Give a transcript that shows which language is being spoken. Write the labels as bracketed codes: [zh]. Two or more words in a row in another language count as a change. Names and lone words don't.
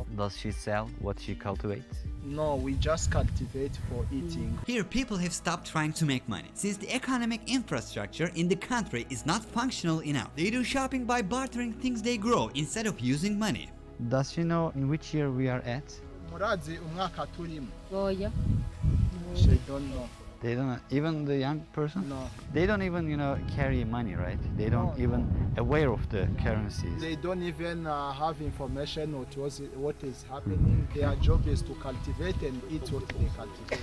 [en] Does she sell what she cultivates? No, we just cultivate for eating. Here people have stopped trying to make money, since the economic infrastructure in the country is not functional enough. They do shopping by bartering things they grow instead of using money. Does she know in which year we are at? [rn] Murazi umwaka turimo. Oya. [en] She don't know. They don't, even the young person? No. They don't even, carry money, right? They don't even aware of the currencies. They don't even have information on what is happening. Their job is to cultivate and eat what they cultivate.